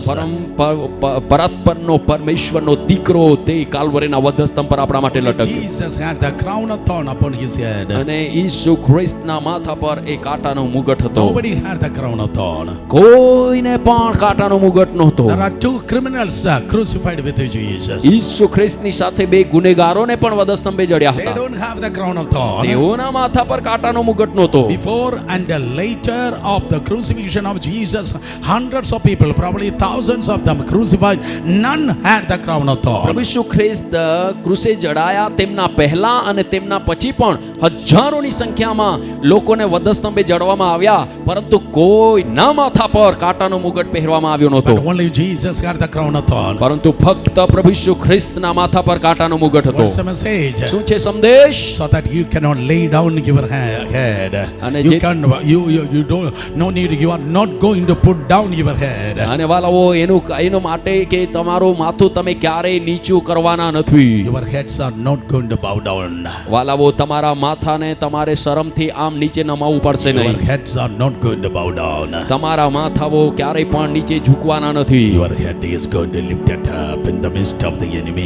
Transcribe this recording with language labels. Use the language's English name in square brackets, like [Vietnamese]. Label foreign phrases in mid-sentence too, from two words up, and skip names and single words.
[Gujarati] પરાત્પરનો પરમેશ્વરનો દીકરો તે કાલ્વરીના વધસ્તંભ પર આપણા માટે લટક્યો. [English] Jesus had the crown of thorn upon his head. [Gujarati] અને ઈસુ ખ્રિસ્તના માથા પર એ કાંટાનો મુગટ હતો. [English] Nobody had the crown of thorn. [Gujarati] કોઈને પણ કાંટાનો મુગટ નહોતો. [English] There are two criminals crucified with Jesus. [Gujarati] ઈસુ ખ્રિસ્તની સાથે બે ગુનેગારોને પણ વધસ્તંભે જડ્યા [English] They [Gujarati] હતા. [English] don't have the crown of thorn. [Gujarati] તેઓના માથા પર કાંટાનો મુગટ નહોતો. [English] Before and later of the crucifixion of Jesus, hundreds of people, probably thousands of them crucified, none had the crown of thorn. [Gujarati] પ્રભુ ઈસુ ખ્રિસ્ત ક્રુસે જડાયા તેમના પહેલા અને તેમના પછી પણ હજારોની સંખ્યામાં લોકોને વધસ્તંભે જડવામાં આવ્યા, પરંતુ કોઈના માથા પર કાંટાનો મુગટ પહેરવામાં આવ્યો નહોતો. [English] But only Jesus had the crown of thorn. [Gujarati] પરંતુ ફક્ત પ્રભુ ઈસુ ખ્રિસ્તના માથા પર કાંટાનો મુગટ હતો. [English] What's the message? [Gujarati] શું છે સંદેશ? [English] So that you cannot lay down your head. [Gujarati] અને [English] You [Gujarati] જે- [English] can, you don't, no need, you are not going to put down your head. [Gujarati] અને વાલાઓ, એનો માટે કે તમારું માથું તમે ક્યારેય નીચું કરવાના નથી. [English] Your heads are not going to bow down. [Gujarati] વાલાઓ, તમારા માથાને તમારે શરમથી આમ નીચે નમાવવું પડશે [English] Your [Gujarati] નહીં. [English] heads are not going to bow down. [Gujarati] તમારા માથાઓ ક્યારેય પણ નીચે ઝૂકવાના નથી. [English] Your head is going to lift it up in the midst of the enemy.